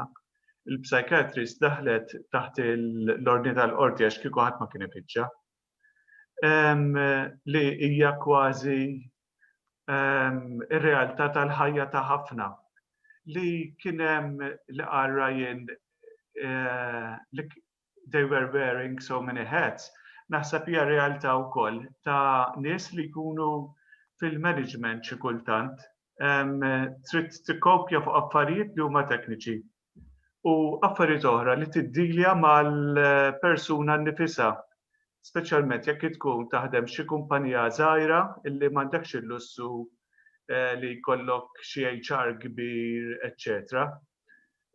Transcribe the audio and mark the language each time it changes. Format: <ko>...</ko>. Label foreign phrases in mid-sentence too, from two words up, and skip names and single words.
<mt>Il-psychiatrist daħlet taħt l-ordni tal-qorti għax kieku ħadd ma kien ifittxa. Li hija kważi ir-realtà tal-ħajja ta' ħafna. Li kien hemm li qal Ryan</mt> <en>they were wearing so many hats.</en> <mt>Naħseb hija realtà wkoll ta' nies li jkunu fil-management xi kultant trid tikkopja fuq affarijiet li huma tekniċi u affarijiet oħra li tiddilja mal-persuna nnifisha, speċjalment jekk tkun taħdem xi kumpanija żgħira illi m'għandekx il-lussu li jkollok xi HR kbir, etc.</mt>